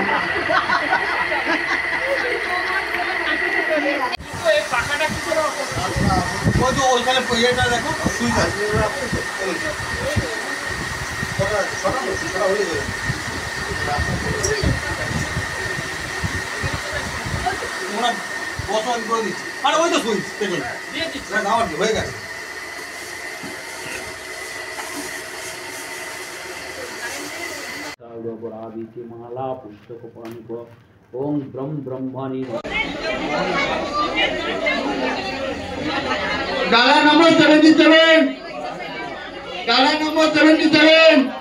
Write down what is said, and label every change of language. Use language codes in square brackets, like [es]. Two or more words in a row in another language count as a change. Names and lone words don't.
[bn] ওইখানে ইয়েটা দেখো সুইচ আছে বসন করে দিচ্ছি আরে ওই তো সুইচ পেছনে দিয়ে দিচ্ছি না আমার কি হয়ে গেছে [sa] माला पुस्तक ओम ब्रह्म ब्रह्मणि [hi] गाला नंबर 77 गाला नंबर 77